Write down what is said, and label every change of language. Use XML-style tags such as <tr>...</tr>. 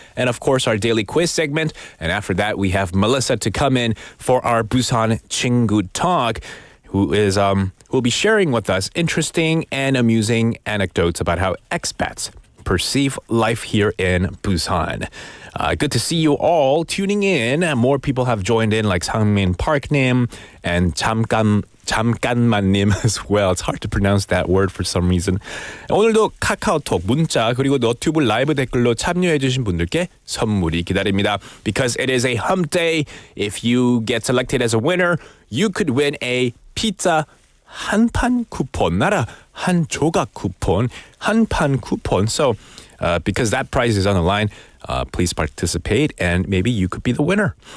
<en>And of course, our daily quiz segment. And after that, we have Melissa to come in for our Busan 친구 talk, who will be sharing with us interesting and amusing anecdotes about how expats perceive life here in Busan. Good to see you all tuning in. More people have joined in, like Sangmin Park-nim and 잠깐만님 as well. It's hard to pronounce that word for some reason.</en> <ko>오늘도 카카오톡, 문자, 그리고 너튜브 라이브 댓글로 참여해주신 분들께 선물이 기다립니다.</ko> <en>Because it is a hump day. If you get selected as a winner, you could win a pizza 한판 쿠폰, not</en> <ko>한 조각 쿠폰, 한판 쿠폰.</ko> <en>So, because that prize is on the line, please participate and maybe you could be the winner.</en>